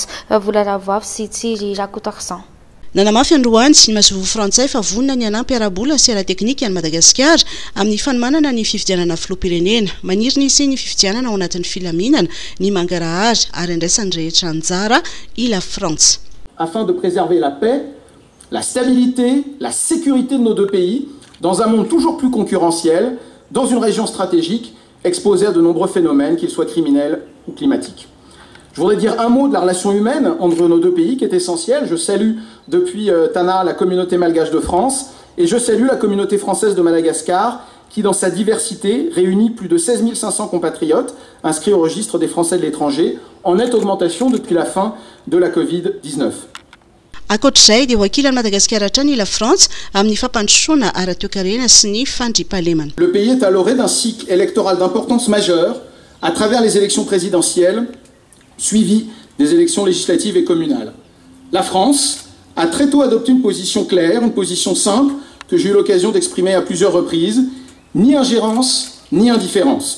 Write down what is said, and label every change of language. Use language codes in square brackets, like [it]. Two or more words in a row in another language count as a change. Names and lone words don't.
[mg] Vola Ravoafy sy Tsiry Rakotakisan. Nanamafy androany ny Masovoy frantsay fa vonona ny anampy arabola sy ara-teknika any Madagasikara amin'ny fanomanana ny fifidianana filoham-pirenena. Maniry ny ny fifidianana ao anatin'ny filaminana ny mangarahary ary andraisany rehetra anjara i La France. [fr] Afin de préserver la paix, la stabilité, la sécurité de nos deux pays dans un monde toujours plus concurrentiel, dans une région stratégique exposée à de nombreux phénomènes, qu'ils soient criminels ou climatiques. Je voudrais dire un mot de la relation humaine entre nos deux pays qui est essentielle. Je salue depuis Tana la communauté malgache de France et je salue la communauté française de Madagascar qui, dans sa diversité, réunit plus de 16 500 compatriotes inscrits au registre des Français de l'étranger, en nette augmentation depuis la fin de la Covid-19. [mg] Akoatr'izay dia wakilan'i Madagasikara hatrany la France amin'ny fampandrosoana ara-toe-karena sy ny fandriampahalemana. [fr] Le pays est à l'orée d'un cycle électoral d'importance majeure à travers les élections présidentielles suivi des élections législatives et communales. La France a très tôt adopté une position claire, une position simple, que j'ai eu l'occasion d'exprimer à plusieurs reprises, ni ingérence, ni indifférence.